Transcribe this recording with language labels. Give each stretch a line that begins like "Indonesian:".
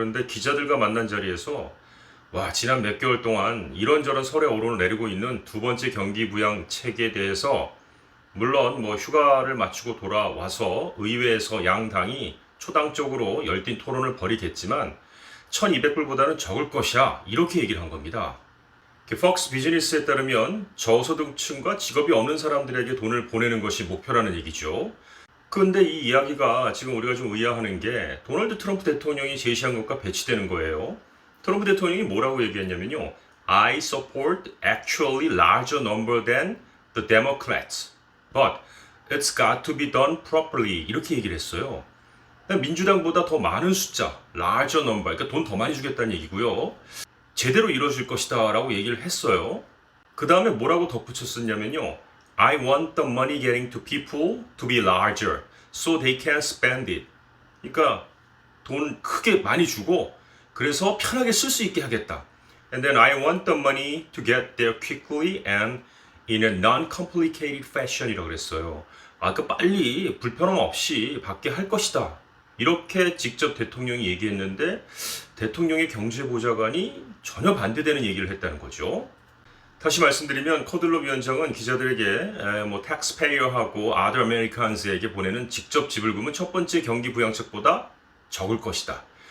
Korean: 그런데 기자들과 만난 자리에서 지난 몇 개월 동안 이런저런 설의 오론을 내리고 있는 두 번째 경기 부양책에 대해서, 물론 휴가를 마치고 돌아와서 의회에서 양당이 초당적으로 열띤 토론을 벌이겠지만 $1,200보다는 적을 것이야, 이렇게 얘기를 한 겁니다. 폭스 비즈니스에 따르면 저소득층과 직업이 없는 사람들에게 돈을 보내는 것이 목표라는 얘기죠. 그런데 이 이야기가 지금 우리가 좀 의아하는 게 도널드 트럼프 대통령이 제시한 것과 배치되는 거예요. 트럼프 대통령이 뭐라고 얘기했냐면요.
English: I support actually larger number than the Democrats, but it's got to be done properly,
Korean: 이렇게 얘기를 했어요. 민주당보다 더 많은 숫자,
English: larger number,
Korean: 그러니까 돈 더 많이 주겠다는 얘기고요. 제대로 이루어질 것이다 라고 얘기를 했어요. 그 다음에 뭐라고 덧붙였었냐면요.
English: I want the money getting to people to be larger, so they can spend it.
Korean: 그러니까 돈 크게 많이 주고 그래서 편하게 쓸 수 있게 하겠다.
English: And then I want the money to get there quickly and in a non-complicated fashion
Korean: 이라고 그랬어요. 빨리 불편함 없이 받게 할 것이다. 이렇게 직접 대통령이 얘기했는데 대통령의 경제보좌관이 전혀 반대되는 얘기를 했다는 거죠. 다시 말씀드리면 코들러 위원장은 기자들에게 taxpayer하고
English: other Americans
Korean: 에게 보내는 직접 지불금은 첫 번째 경기 부양책보다 적을 것이다.